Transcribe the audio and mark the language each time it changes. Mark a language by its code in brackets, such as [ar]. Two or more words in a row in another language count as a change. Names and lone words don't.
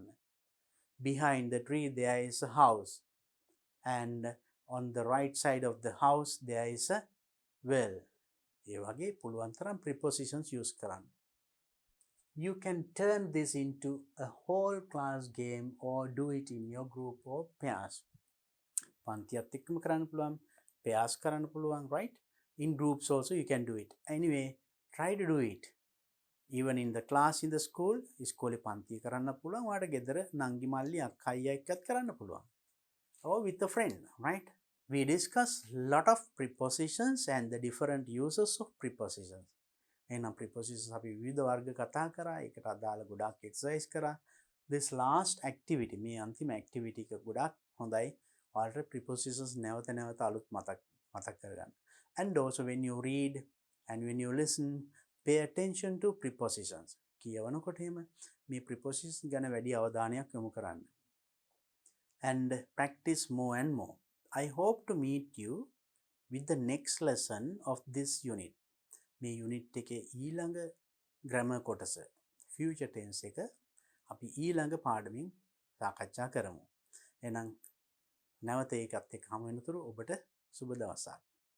[en] Behind the tree there is a house, and on the right side of the house there is a well. [si] ඒ වගේ පුළුවන් තරම් prepositions use කරන්න. [en] You can turn this into a whole class game or do it in your group or pairs. [si] පන්තියත් එක්කම කරන්න පුළුවන්, pairs කරන්න පුළුවන්, [en] right? In groups also you can do it. Anyway, try to do it. Even in the class in the school, [si] ඉස්කෝලේ පන්තිය කරන්න පුළුවන්, ඔයාලට ගෙදර නංගි මල්ලි අක්කයි එක්කත් කරන්න පුළුවන්. [en] Or with a friend, right? We discuss lot of prepositions and the different uses of prepositions. [si] එහෙනම් prepositions අපි විවිධ වර්ග කතා කරා, ඒකට අදාළ ගොඩාක් exercise කරා. [en] This last activity, [si] මේ අන්තිම activity එක ගොඩාක් හොඳයි. ඔයාලට prepositions නැවත නැවත අලුත් මතක් කරගන්න. [en] And also when you read and when you listen, pay attention to prepositions. [si] කියවනකොට එහෙම මේ prepositions ගැන වැඩි අවධානයක් යොමු කරන්න. [en] And practice more and more. I hope to meet you with the next lesson of this unit. [si] මේ unit එකේ ඊළඟ grammar කොටස, [en] future tense [si] එක අපි ඊළඟ පාඩමින් සාකච්ඡා කරමු. එහෙනම් නැවත ඒකත් එක්ක හමු වෙනතුරු ඔබට සුබ දවසක්.